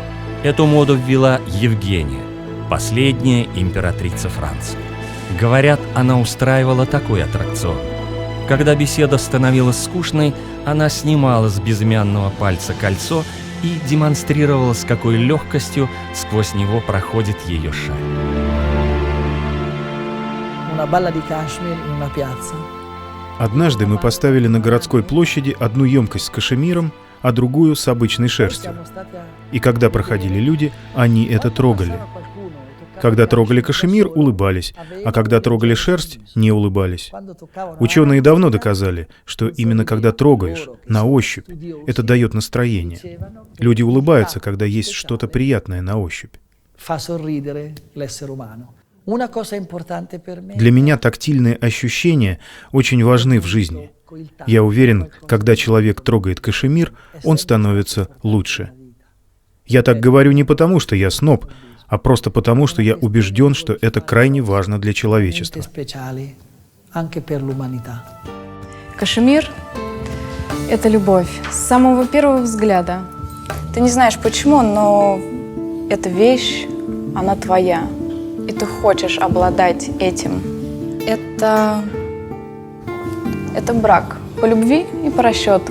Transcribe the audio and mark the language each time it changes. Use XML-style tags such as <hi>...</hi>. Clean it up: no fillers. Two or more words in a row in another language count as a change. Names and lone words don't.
<ru>Эту моду ввела Евгения, последняя императрица Франции. Говорят, она устраивала такой аттракцион. Когда беседа становилась скучной, она снимала с безымянного пальца кольцо и демонстрировала, с какой легкостью сквозь него проходит ее шаль.</ru> <it>Una balla di cashmere in una piazza.</it> <ru>Однажды мы поставили на городской площади одну емкость с кашемиром, а другую с обычной шерстью. И когда проходили люди, они это трогали. Когда трогали кашемир, улыбались, а когда трогали шерсть, не улыбались. Ученые давно доказали, что именно когда трогаешь, на ощупь, это дает настроение. Люди улыбаются, когда есть что-то приятное на ощупь.</ru> <it>Fa sorridere l'essere umano. Una cosa importante per me.</it> <ru>Для меня тактильные ощущения очень важны в жизни. Я уверен, когда человек трогает кашемир, он становится лучше. Я так говорю не потому, что я сноб, а просто потому, что я убежден, что это крайне важно для человечества.</ru> <it>Speciali anche per l'umanità.</it> <ru>Кашемир – это любовь с самого первого взгляда. Ты не знаешь почему, но эта вещь, она твоя. И ты хочешь обладать этим. Это брак по любви и по расчету.</ru>